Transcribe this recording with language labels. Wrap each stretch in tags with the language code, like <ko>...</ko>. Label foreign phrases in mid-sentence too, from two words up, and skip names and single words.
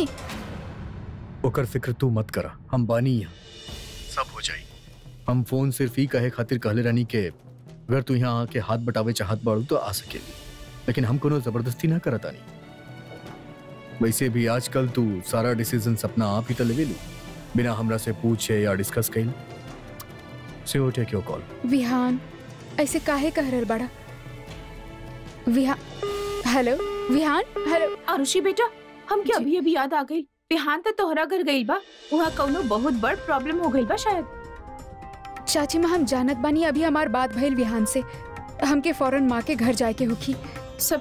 <bho>ओकर फिक्र तू मत करा, हम बानी यहाँ, सब हो जाई। हम फोन सिर्फ ही कहे खातिर कहले रहनी के अगर तू यहाँ आके हाथ बटावे चाहत बाड़ू तो आ सकेली, लेकिन हम कोनो जबरदस्ती ना करता नहीं। वैसे भी आजकल तू सारा डिसीजन अपना आप ही तो ले लू, बिना हमरा से पूछे या डिस्कस कइल।</bho> <en>So take your call.</en> <bho>विहान ऐसे काहे कह रहल बाड़ा? विहान, हेलो विहान, हेलो। आरुषि बेटा, हमके अभी अभी याद आ गई, विहान तो तोहरा घर गई बा, वहाँ कौनो बहुत बड़ प्रॉब्लम हो गई बा शायद। चाची माँ, हम जानत बानी अभी हमार बात भइल विहान से, हमके फौरन माँ के घर जाए के होखी।</bho>